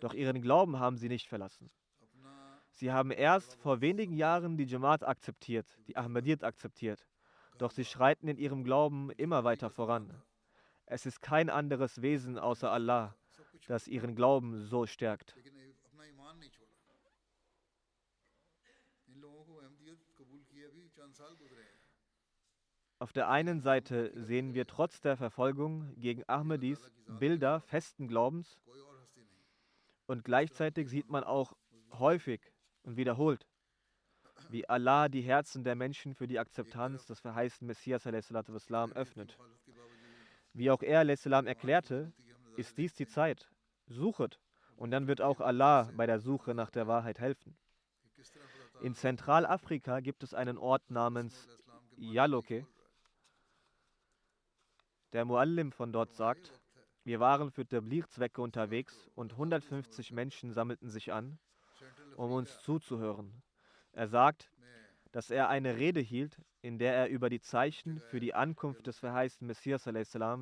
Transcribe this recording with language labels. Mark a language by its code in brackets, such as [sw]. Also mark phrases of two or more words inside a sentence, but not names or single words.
[de] Doch ihren Glauben haben sie nicht verlassen. Sie haben erst vor wenigen Jahren die Jamaat akzeptiert, die Ahmadiyyat akzeptiert. Doch sie schreiten in ihrem Glauben immer weiter voran. Es ist kein anderes Wesen außer Allah, das ihren Glauben so stärkt. [ur] لیکن اپنا ایمان نہیں چھوڑا۔ ان لوگوں کو احمدیت قبول کیے بھی چند سال گزرے ہیں. [de] Auf der einen Seite sehen wir trotz der Verfolgung gegen Ahmadis Bilder festen Glaubens [ur] کوئی اور ہستی نہیں. [de] und gleichzeitig sieht man auch häufig und wiederholt, wie Allah die Herzen der Menschen für die Akzeptanz des verheißten Messias a.s.w. öffnet. [ur] مخالفت کے باوجود [de] Wie auch er a.s. erklärte, ist dies die Zeit. Suchet und dann wird auch Allah bei der Suche nach der Wahrheit helfen. [ur] کہ کس طرح خدا [de] In Zentralafrika gibt es einen Ort namens Yaloke. Der Muallim von dort sagt, wir waren für Tabligh-Zwecke unterwegs und 150 Menschen sammelten sich an, [ur] सेंट्रल [de] um uns zuzuhören. Er sagt, dass er eine Rede hielt, in der er über die Zeichen für die Ankunft des verheißten Messias a.s.